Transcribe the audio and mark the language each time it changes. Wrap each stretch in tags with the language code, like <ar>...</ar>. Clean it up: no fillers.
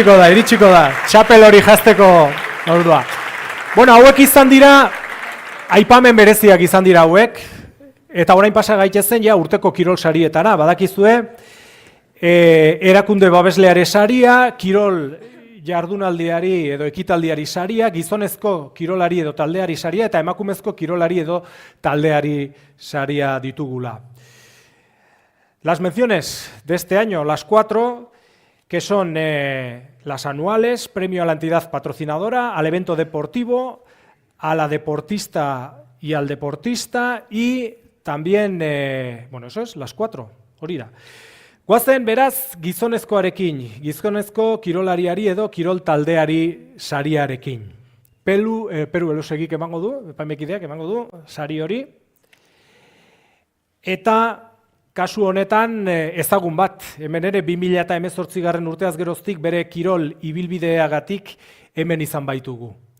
<eu>Iritsiko da, txapel hori jazteko ordua. Bueno, hauek izan dira, aipamen bereziak izan dira hauek, eta orain pasa gaitezen ja urteko kirol sarietara, badakizue, erakunde babesleare saria, kirol jardunaldiari edo ekitaldiari saria, gizonezko kirolari edo taldeari saria, eta emakumezko kirolari edo taldeari saria ditugula.</eu> <es>Las menciones de este año, las 4, que son las anuales, premio a la entidad patrocinadora, al evento deportivo, a la deportista y al deportista, y también, bueno, eso es, las 4,</es> <eu>hori da. Guazen, beraz, gizonezkoarekin, gizonezko kirolariari edo kirol taldeari sariarekin. Peru Elosegik emango du, epaimekideak emango du, sari hori, eta kasu honetan ezagun bat, hemen ere 2018 urteaz geroztik bere kirol ibilbideagatik hemen izan baitugu.</eu>